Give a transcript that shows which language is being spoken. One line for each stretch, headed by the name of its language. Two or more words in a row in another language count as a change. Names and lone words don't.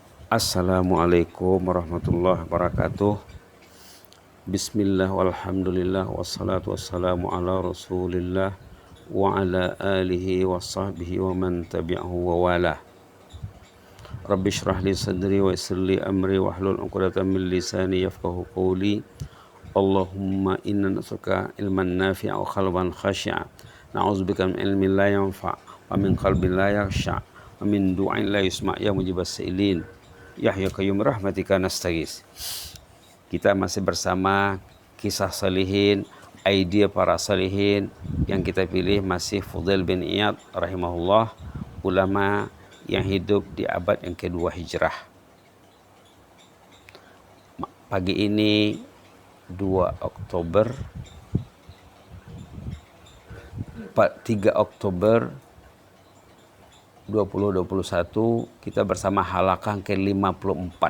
Arabic: السلام عليكم ورحمة الله وبركاته. بسم الله والحمد لله والصلاة والسلام على رسول الله وعلى آله وصحبه ومن تبعه ووالاه. رب اشرح لي صدري ويسر لي أمري واحلل عقدة من لساني يفقهوا قولي. اللهم إنا نسألك علما نافعا وقلبا خاشعا. نعوذ بك من علم لا ينفع ومن قلب لا يخشع ومن دعاء لا يسمع يا مجيب السائلين. يا حي قيوم رحمتك نستغيث.
Malay: Kita masih bersama kisah salihin, idea para salihin. Yang kita pilih masih Fudail bin Iyad rahimahullah, ulama yang hidup di abad yang kedua hijrah. Pagi ini 3 Oktober 2021, kita bersama halaqah ke-54.